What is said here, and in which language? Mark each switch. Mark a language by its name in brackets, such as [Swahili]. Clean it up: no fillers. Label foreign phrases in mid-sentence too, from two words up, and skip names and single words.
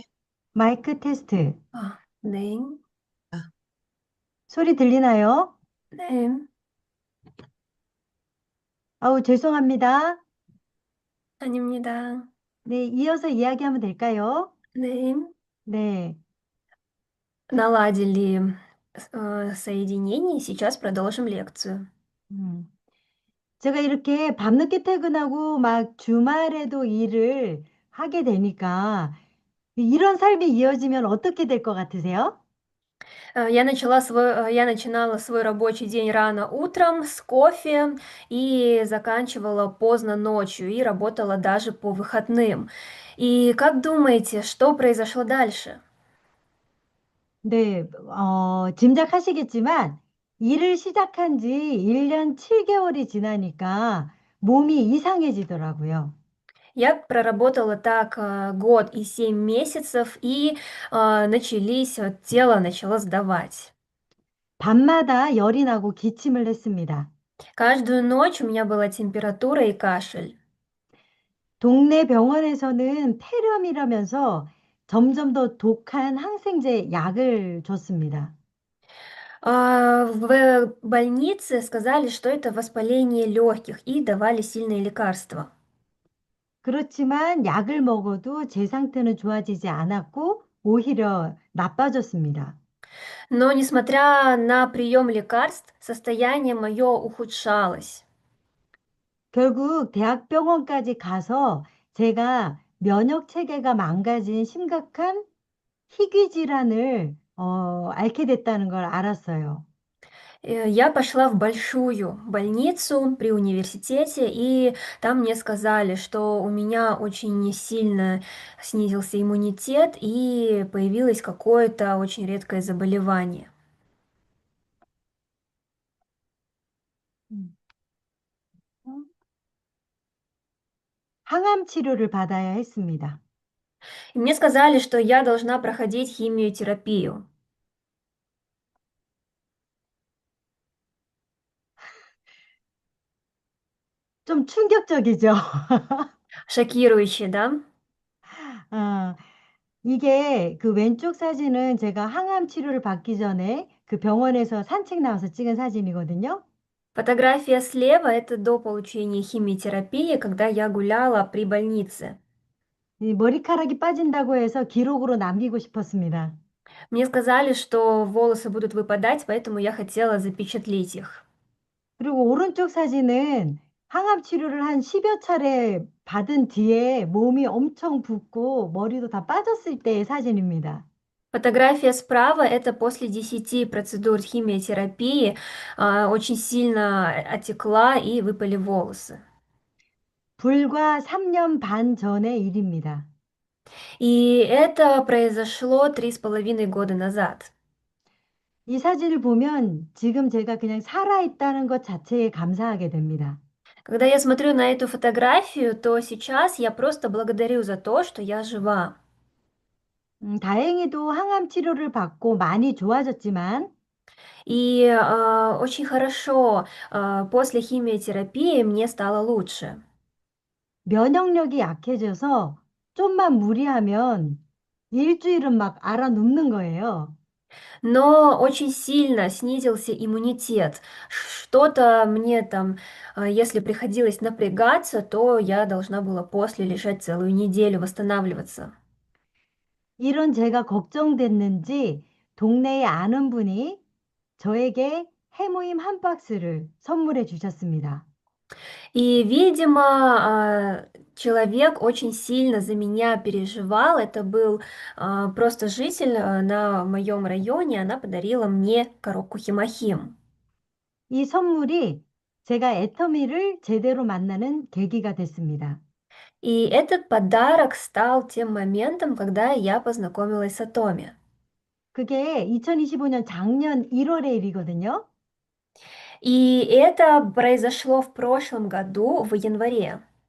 [Korean] 마이크 테스트. 네. 소리 들리나요? 네. 아우, 죄송합니다. 아닙니다. 네, 이어서 이야기하면 될까요? 네. 네. [Russian] Наладили соединение, сейчас продолжим лекцию. 음. [Korean] 제가 이렇게 밤늦게 퇴근하고 막 주말에도 일을 하게 되니까 이런 삶이 이어지면 어떻게 될 것 같으세요? [Russian] Я начинала свой рабочий день рано утром с кофе и заканчивала поздно ночью и работала даже по выходным. И как думаете, что произошло дальше? [Korean] 네, 짐작하시겠지만 일을 시작한 지 1년 7개월이 지나니까 몸이 이상해지더라고요. [Russian] Я проработала так год и 7 месяцев, и тело начало сдавать. [Korean] 밤마다 열이 나고 기침을 했습니다. [Russian] Каждую ночь у меня была температура и кашель. [Korean] 동네 병원에서는 폐렴이라면서 점점 더 독한 항생제 약을 줬습니다. [Russian] В больнице сказали, что это воспаление легких, и давали сильные лекарства. [Korean] 그렇지만 약을 먹어도 제 상태는 좋아지지 않았고 오히려 나빠졌습니다. [Russian] Но, несмотря на прием лекарств, состояние мое ухудшалось. [Korean] 결국 대학병원까지 가서 제가 면역 체계가 망가진 심각한 희귀 질환을 앓게 됐다는 걸 알았어요. [Russian] Я пошла в большую больницу при университете, и там мне сказали, что у меня очень сильно снизился иммунитет и появилось какое-то очень редкое заболевание. 음. [Korean] 항암 치료를 받아야 했습니다. [Russian] И мне сказали, что я должна проходить химиотерапию. [Korean] 좀 충격적이죠? [Russian] Шокирующе, да? [Korean] 아, 이게 그 왼쪽 사진은 제가 항암 치료를 받기 전에 그 병원에서 산책 나와서 찍은 사진이거든요. [Russian] Фотография слева– это до получения химиотерапии, когда я гуляла при больнице. [Korean] 이 머리카락이 빠진다고 해서 기록으로 남기고 싶었습니다. [Russian] Мне сказали, что волосы будут выпадать, поэтому я хотела запечатлеть их. [Korean] 그리고 오른쪽 사진은 항암 치료를 한 10여 차례 받은 뒤에 몸이 엄청 붓고 머리도 다 빠졌을 때의 사진입니다. [Russian] Фотография справа– это после 10 процедур химиотерапии, очень сильно отекла и выпали волосы. [Korean] 불과 3년 반 전의 일입니다. [Russian] И это произошло 3,5 года назад. [Korean] 이 사진을 보면 지금 제가 그냥 살아있다는 것 자체에 감사하게 됩니다. [Russian] Когда я смотрю на эту фотографию, то сейчас я просто благодарю за то, что я жива. [Korean] 다행히도 항암 치료를 받고 많이 좋아졌지만 [Russian] И очень хорошо, после химиотерапии мне стало лучше. [Korean] 면역력이 약해져서 좀만 무리하면 일주일은 막 알아 눕는 거예요. [Russian] Но очень сильно снизился иммунитет. Что-то мне там, если приходилось напрягаться, то я должна была после лежать целую неделю, восстанавливаться. [Korean] 이런 제가 걱정됐는지 동네에 아는 분이 저에게 해모임 한 박스를 선물해 주셨습니다. [Russian] И, видимо, человек очень сильно за меня переживал. Это был просто житель на моем районе. Она подарила мне коробку химохим. [Korean] 이 선물이 제가 애터미를 제대로 만나는 계기가 됐습니다. [Russian] И этот подарок стал тем моментом, когда я познакомилась с Атоми. [Korean] 그게 2025년 작년 1월의 일이거든요. [Russian] И это произошло в прошлом году, в январе.